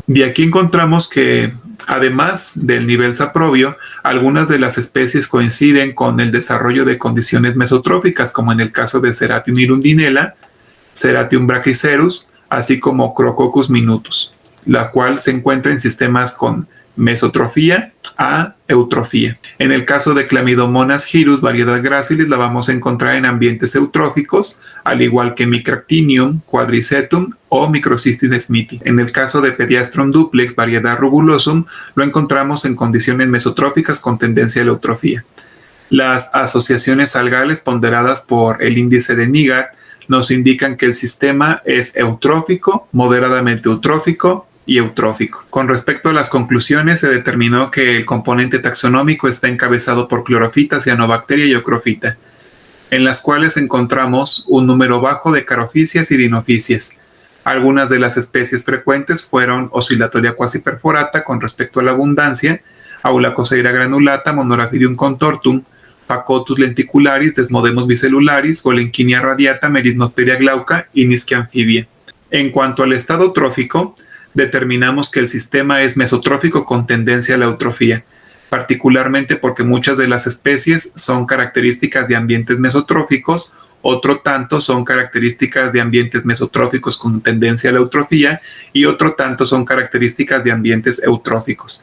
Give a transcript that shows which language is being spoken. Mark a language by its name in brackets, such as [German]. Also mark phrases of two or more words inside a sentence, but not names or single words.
[Spanish] De aquí encontramos que, además del nivel saprobio, algunas de las especies coinciden con el desarrollo de condiciones mesotróficas, como en el caso de Ceratium hirundinella, Ceratium brachycerus, así como Crococcus minutus, la cual se encuentra en sistemas con mesotrofía a eutrofía. En el caso de Chlamydomonas gyrus, variedad Gracilis, la vamos a encontrar en ambientes eutróficos, al igual que Micractinium quadricetum o Microcystis smithi. En el caso de Pediastrum duplex, variedad Rugulosum, lo encontramos en condiciones mesotróficas con tendencia a la eutrofía. Las asociaciones algales ponderadas por el índice de Nigat nos indican que el sistema es eutrófico, moderadamente eutrófico y eutrófico. Con respecto a las conclusiones, se determinó que el componente taxonómico está encabezado por clorofita, cianobacteria y ocrofita. en las cuales encontramos un número bajo de carophysias y dinofisias. Algunas de las especies frecuentes fueron Oscillatoria quasiperforata con respecto a la abundancia, Aulacosaira granulata, Monorhabdium contortum, Pacotus lenticularis, Desmodemus bicelularis, Golenkinia radiata, Merismopteria glauca y Nisquia amphibia. En cuanto al estado trófico, determinamos que el sistema es mesotrófico con tendencia a la eutrofía, particularmente porque muchas de las especies son características de ambientes mesotróficos, otro tanto son características de ambientes mesotróficos con tendencia a la eutrofía y otro tanto son características de ambientes eutróficos.